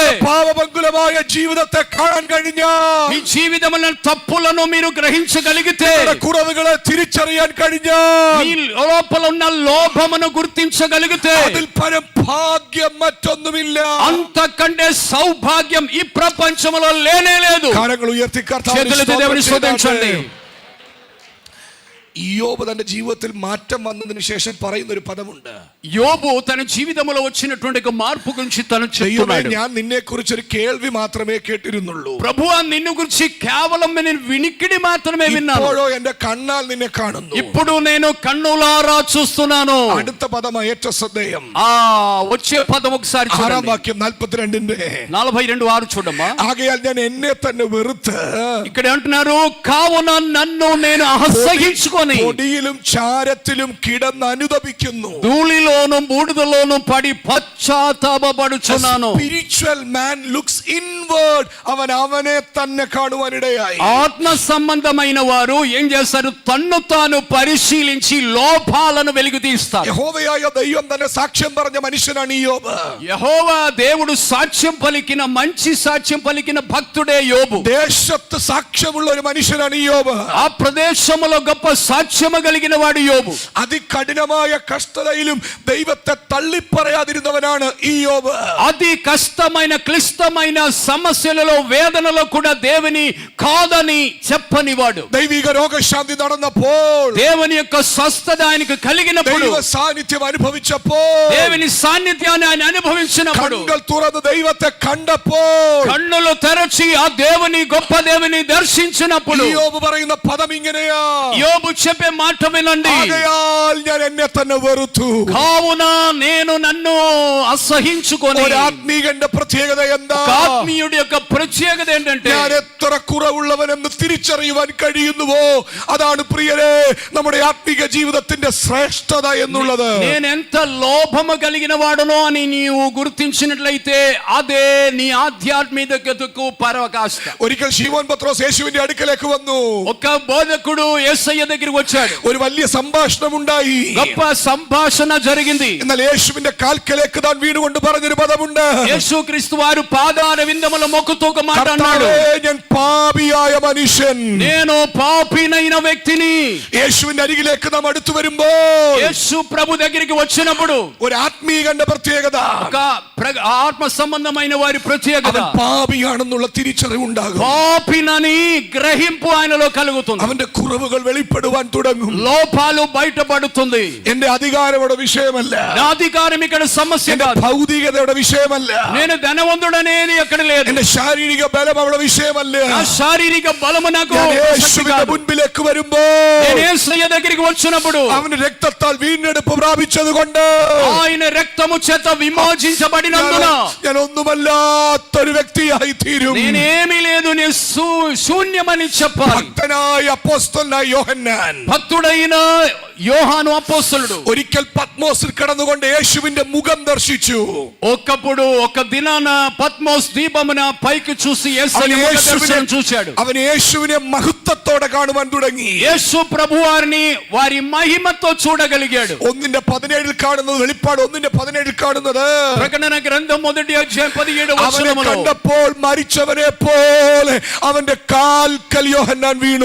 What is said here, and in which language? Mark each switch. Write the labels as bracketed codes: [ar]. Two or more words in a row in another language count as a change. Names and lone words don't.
[ml] പാപപങ്കുലമായ ജീവിതത്തെ കാണാൻ കഴിഞ്ഞാൽ, [te] మీ జీవితముల తప్పులను మీరు గ్రహించగలిగితే, [ml] കുറവുകളെ തിരിച്ചറിയാൻ കഴിഞ്ഞാൽ, [te] మీ లోపల ఉన్న లోపమును గుర్తించగలిగితే, [ml] അതിൽ പരം ഭാഗ്യം മറ്റൊന്നുമില്ല. [te] అంతకంటే సౌభాగ్యం ఈ ప్రపంచంలో లేనే లేదు. [ml] കരങ്ങൾ ഉയർത്തി [te] చేతులెత్తి దేవుని స్తుతించండి. [ml] യോബ് തന്റെ ജീവിതത്തിൽ മാറ്റം വന്നതിന് ശേഷം പറയുന്ന ഒരു പദമുണ്ട്. [te] యోబు తన జీవితంలో వచ్చినటువంటి ఒక మార్పు గురించి తను చెప్తున్నాడు. [ml] ഞാൻ നിന്നെ കുറിച്ച് ഒരു കേൾവി മാത്രമേ കേട്ടിരുന്നുള്ളൂ, [te] ప్రభువా నిన్ను గురించి కేవలం నేను వినికిడి మాత్రమే విన్నాను, [ml] ഇപ്പോഴോ എന്റെ കണ്ണാൽ നിന്നെ കാണുന്നു. [te] ఇప్పుడు నేను కన్నులారా చూస్తున్నాను. [ml] അടുത്ത പദം ഏറ്റവും ശ്രദ്ധേയം. [te] వచ్చే పదం ఒకసారి [ml] 6-ാം വാക്യം 42-ന്റെ [te] 42:6 చూడమ్మా. [ml] ആകയാൽ ഞാൻ എന്നെ തന്നെ വെറുത്ത്, [te] ఇక్కడ అంటున్నారు, కావున నన్ను నేను అసహ్యించుకొని [ml] പൊടിയിലും ചാരത്തിലും കിടന്ന് അനുതപിക്കുന്നു. [te] ధూళిలోను బూడిదలోను పడి పశ్చాత్తాపపడుచున్నాను. [en] Spiritual man looks inward, [ml] അവൻ അവനെ തന്നെ കാണുവാനിടയായി. [te] ఆత్మ సంబంధమైన వారు ఏం చేస్తారు? తన్ను తాను పరిశీలించి లోపాలను వెలుగు తీస్తారు. [ml] യഹോവയായ ദൈവം തന്നെ സാക്ഷ്യം പറഞ്ഞ മനുഷ്യനാണ് യോബ്. [te] యెహోవా దేవుడు సాక్ష్యం పలికిన మంచి సాక్ష్యం పలికిన భక్తుడే యోబు. [ml] ദേശത്ത് സാക്ഷ്യമുള്ള ഒരു മനുഷ്യനാണ് യോബ്. [te] ఆ ప్రదేశములో గొప్ప సాక్ష్యము కలిగిన వాడు యోబు. [ml] അതികഠിനമായ കഷ്ടതയിലും ദൈവത്തെ തള്ളിപ്പറയാതിരുന്നവനാണ് ഈ യോബ്. [te] అతి కష్టమైన క్లిష్టమైన సమస్యలలో వేదనలో కూడా దేవుని కాదని చెప్పని వాడు. [ml] ദൈവിക രോഗശാന്തി നടന്നപ്പോൾ, [te] దేవుని యొక్క స్వస్థత ఆయనకు కలిగినప్పుడు, [ml] ദൈവ സാന്നിധ്യം അനുഭവിച്ചപ്പോൾ, [te] దేవుని సాన్నిధ్యాన్ని ఆయన అనుభవించినప్పుడు, [ml] കണ്ണുകൾ തുറന്ന് ദൈവത്തെ കണ്ടപ്പോൾ, [te] కన్నులు తెరచి ఆ దేవుని గొప్ప దేవుని దర్శించినప్పుడు, [ml] ഈ യോബ് പറയുന്ന പദം ഇങ്ങനെയാ, [te] యోబు చెప్పే మాట వినండి, [ml] ആകയാൽ ഞാൻ എന്നെ തന്നെ വെറുത്തു. [te] కావున నేను నన్ను అసహించుకొని. [ml] ഒരു ആത്മീകന്റെ പ്രത്യേകത എന്താ? [te] ఆత్మీయుడి యొక్క ప్రత్యేకత ఏంటంటే, [ml] ഞാൻ എത്ര കുറവുള്ളവനെന്ന് തിരിച്ചറിയുവാൻ കഴിയുന്നുവോ അതാണ് പ്രിയരെ നമ്മുടെ ആത്മീക ജീവിതത്തിന്റെ ശ്രേഷ്ഠത എന്നുള്ളത്. [te] నేను ఎంత లోభము కలిగిన వాడునో అని నీవు గుర్తించినట్లయితే అదే నీ ఆధ్యాత్మికతకు పరాకాష్ఠ. [ml] ഒരിക്കൽ ശിമോൻ പത്രോസ് യേശുവിന്റെ അടുക്കലേക്ക് വന്നു. [te] ఒక బోధకుడు యేసయ్య దగ్గర దగ్గరికి వచ్చాడు. [ml] ഒരു വലിയ സംഭാഷണം ഉണ്ടായി. [te] గొప్ప సంభాషణ జరిగింది. [ml] എന്നാൽ യേശുവിന്റെ കാൽക്കലേക്ക് താൻ വീണുകൊണ്ട് പറഞ്ഞൊരു പദമുണ്ട്. [te] యేసుక్రీస్తు వారు పాదాల విందముల మొక్కుతూ ఒక మాట అన్నాడు. [ml] ഞാൻ പാപിയായ മനുഷ്യൻ, [te] నేను పాపినైన వ్యక్తిని. [ml] യേശുവിന്റെ അരികിലേക്ക് നാം അടുത്തു വരുമ്പോൾ [te] యేసు ప్రభు దగ్గరికి వచ్చినప్పుడు [ml] ഒരു ആത്മീയന്റെ പ്രത്യേകത, [te] ఒక ఆత్మ సంబంధమైన వారి ప్రత్యేకత, [ml] പാപിയാണെന്നുള്ള തിരിച്ചറിവുണ്ടാകും. [te] పాపినని గ్రహింపు ఆయనలో కలుగుతుంది. [ml] അവന്റെ കുറവുകൾ വെളിപ്പെടുവാൻ തുടങ്ങും. [te] లోపాలు బయటపడుతుంది. [ml] എന്റെ അധികാരയുടെ വിഷയമല്ല, [te] నా అధికారం ఇక్కడ సమస్య [ml] എന്റെ [te] కాదు. [ml] ഭൗതികതയുടെ വിഷയമല്ല, [te] నేను ధనవంతుడనేది ఎక్కడ లేదు. [ml] എന്റെ ശാരീരിക ബലം അവിടെ വിഷയമല്ല. [te] నా శారీరక బలము నాకు [ml] ഞാൻ [te] శక్తి [ml] യേശുവിന്റെ [te] కాదు. [ml] മുൻപിലേക്ക് വരുമ്പോൾ [te] నేను యేసయ్య దగ్గరికి వచ్చినప్పుడు [ml] അവന് രക്തത്താൽ വീണ്ടെടുപ്പ് പ്രാപിച്ചത് കൊണ്ട് [te] ఆయన రక్తము చేత విమోచించబడినందున [ml] ഞാൻ ഒന്നുമല്ലാത്തൊരു വ്യക്തിയായി തീരും. [te] నేనేమీ లేదు, నేను శూన్యమని చెప్పాలి. [ml] ഭക്തനായ അപ്പോസ്തലനായ യോഹന്നാൻ, [te] భక్తుడైన యోహాను అపోస్తలుడు [ml] ഒരിക്കൽ പത്മോസിൽ കടന്നുകൊണ്ട് യേശുവിന്റെ മുഖം ദർശിച്ചു. [te] ఒకప్పుడు ఒక దినాన పద్మోస్ దీపమున పైకి చూసి యేసయ్య ముఖ దర్శనం చూశాడు. [ml] അവൻ യേശുവിനെ മഹത്വത്തോടെ കാണുവാൻ തുടങ്ങി. [te] యేసు ప్రభువారిని వారి మహిమతో చూడగలిగాడు. [ml] 1:17 കാണുന്നത്, വെളിപ്പാട് 1:17 കാണുന്നത്, [te] ప్రకటన గ్రంథం 1:17 [ml] അവനെ [te] వచనములో [ml] കണ്ടപ്പോൾ മരിച്ചവനെ പോലെ അവന്റെ കാൽക്കൽ യോഹന്നാൻ വീണു.